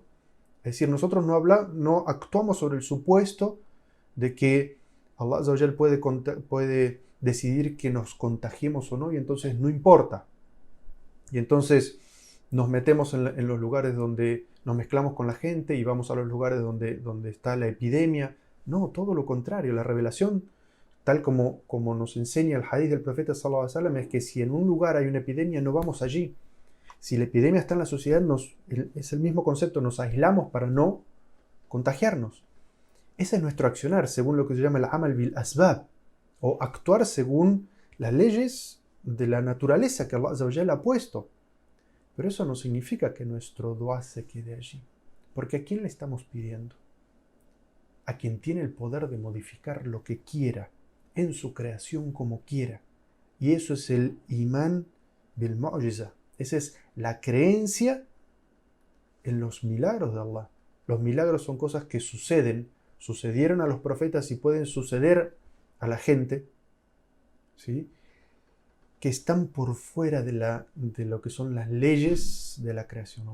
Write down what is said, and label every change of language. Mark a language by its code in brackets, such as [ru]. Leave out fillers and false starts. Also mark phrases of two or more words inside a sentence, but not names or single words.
[es] Es decir, nosotros no actuamos sobre el supuesto de que [ar] الله عز وجل [es] puede decidir que nos contagiemos o no, y entonces no importa. Y entonces nos metemos en los lugares donde nos mezclamos con la gente y vamos a los lugares donde está la epidemia. No, todo lo contrario. La revelación, tal como nos enseña el hadith del profeta [ar] صلى الله عليه وسلم, [es] es que si en un lugar hay una epidemia, no vamos allí. Si la epidemia está en la sociedad, es el mismo concepto, nos aislamos para no contagiarnos. Ese es nuestro accionar, según lo que se llama el [ar] عمل بالأسباب, [es] o actuar según las leyes de la naturaleza que [ar] الله عز وجل [es] ha puesto. Pero eso no significa que nuestro dua se quede allí. Porque ¿a quién le estamos pidiendo? A quien tiene el poder de modificar lo que quiera, en su creación como quiera. Y eso es el [ar] إيمان بالمعجزة. [es] Esa es la creencia en los milagros de Allah. Los milagros son cosas que sucedieron a los profetas y pueden suceder a la gente, ¿sí?, que están por fuera de lo que son las leyes de la creación.